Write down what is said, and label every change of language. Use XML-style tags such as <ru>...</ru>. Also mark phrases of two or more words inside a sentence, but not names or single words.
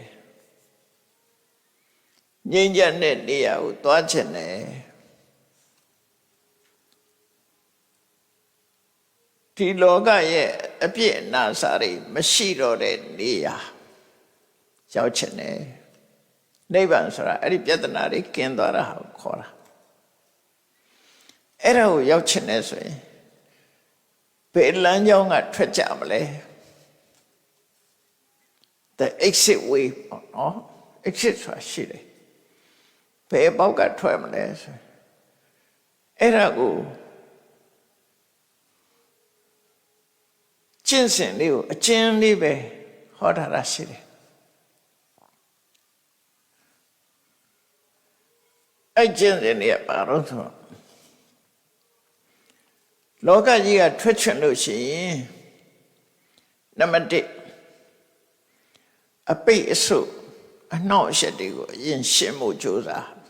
<my>ငြိမ်းချမ်းတဲ့နေရာကိုသွားခြင်းနဲ့ဒီလောကရဲ့အပြည့်အနာစာတွေမရှိတော့တဲ့နေရာရောက်ခြင်းနဲ့နိဗ္ဗာန်ဆိုတာအဲ့ဒီပြဿနာတွေကင်းသွားတာကိုခေါ်တာအဲ့ဒါကိုရောက်ချင်တယ်ဆိုရင်ဘယ်လမ်းကြောင်းကထွက်ကြမလဲ</my> <en>the exit way</en> <my>နော် exit ဆိုတာရှိတယ်ဘယ်ပေါက်ကထွက်မလဲဆိုအဲ့ဒါကိုကျင့်စဉ်လေးကိုအကျဉ်းလေးပဲဟောထားတာရှိတယ် အဲ့ကျင့်စဉ်တွေကဘာလို့ဆိုလောကကြီးကထွက်ချင်လို့ရှိရင်နံပါတ်1အပိတ်အဆုတ်အနှောင့်အယှက်တွေကိုအရင်ရှင်းဖို့ကြိုးစား</my>